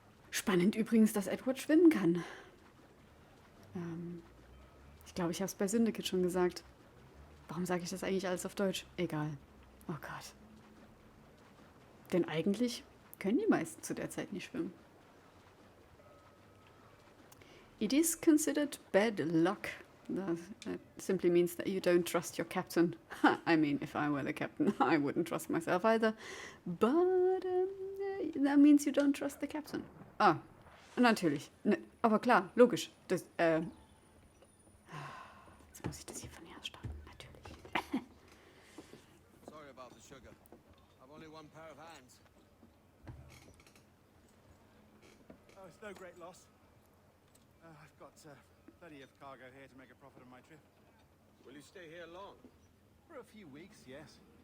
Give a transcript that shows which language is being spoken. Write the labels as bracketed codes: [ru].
[de] Spannend übrigens, dass Edward schwimmen kann. Ich glaube, ich habe es bei Syndicate schon gesagt. Warum sage ich das eigentlich alles auf Deutsch? Egal. Oh Gott. Denn eigentlich können die meisten zu der Zeit nicht schwimmen. [en] It is considered bad luck. That simply means that you don't trust your captain. I mean, if I were the captain, I wouldn't trust myself either. But that means you don't trust the captain. [de] Ah, natürlich. Ne, aber klar, logisch. Das, jetzt muss ich das hier von hier aus starten. Natürlich. [en] Sorry about the sugar. I've only one pair of hands. Oh, it's no great loss. I've got plenty of cargo here to make a profit on my trip. Will you stay here long? For a few weeks, yes.